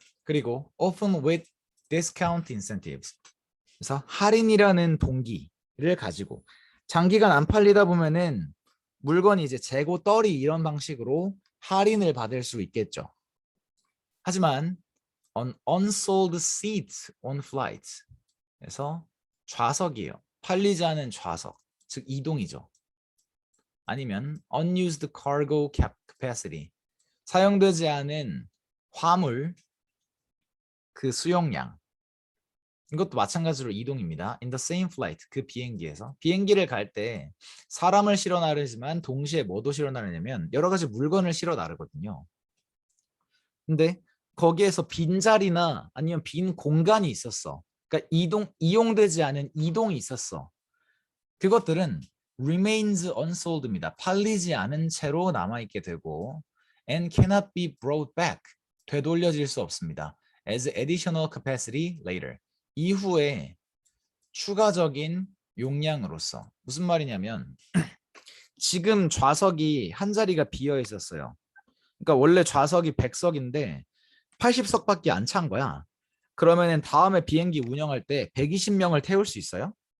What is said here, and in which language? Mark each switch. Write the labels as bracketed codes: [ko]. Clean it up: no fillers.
[ko] 그리고 often with discount incentives, 그래서 할인이라는 동기를 가지고 장기간 안 팔리다 보면은 물건이 이제 재고 떨이 이런 방식으로 할인을 받을 수 있겠죠. [en] 하지만 on unsold seats on flights. [ko] 그래서 좌석이에요. 팔리지 않은 좌석, 즉 이동이죠. [en] 아니면 unused cargo capacity. [ko] 사용되지 않은 화물 그 수용량. 이것도 마찬가지로 이동입니다. [en] In the same flight. 그 비행기에서. [ko] 비행기를 갈 때 사람을 실어 나르지만 동시에 뭐도 실어 나르냐면 여러 가지 물건을 실어 나르거든요. 근데 거기에서 빈자리나 아니면 빈 공간이 있었어. 그러니까 이용되지 않은 이동이 있었어. 그것들은 remains unsold 입니다. 팔리지 않은 채로 남아있게 되고 and cannot be brought back. 되돌려질 수 없습니다. [en] as additional capacity later. [ko] 이후에 추가적인 용량으로서. 무슨 말이냐면 지금 좌석이 한 자리가 비어 있었어요. 그러니까 원래 좌석이 100석인데 80석밖에 안 찬 거야. 그러면은 다음에 비행기 운영할 때 120명을 태울 수 있어요?